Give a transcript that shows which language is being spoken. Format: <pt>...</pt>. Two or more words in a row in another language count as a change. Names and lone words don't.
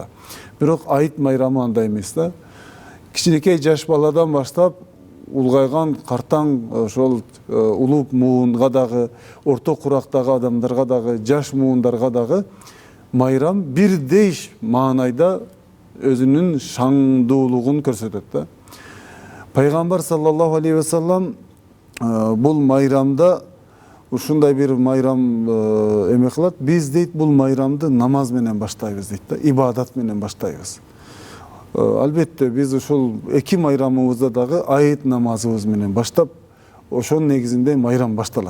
<ky>Бирок айт майрамы андай эмес да. Кичинекей жаш баладан баштап улгайган картаң ошол улуп муунга дагы, орто курактагы адамдарга дагы, жаш муундарга дагы майрам бирдей маанайда өзүнүн шаңдуулугун көрсөтөт да. Пайгамбар</ky> <ar>صلى الله عليه وسلم</ar> <ky>бул майрамда ушундай бир майрам эме кылат. Биз дейт бул майрамды намаз менен баштайбыз дейт да, ибадат менен баштайбыз. Албетте биз ушул 2 майрамыбызда дагы айт намазыбыз менен баштап, ошонун негизинде майрам башталат.</ky>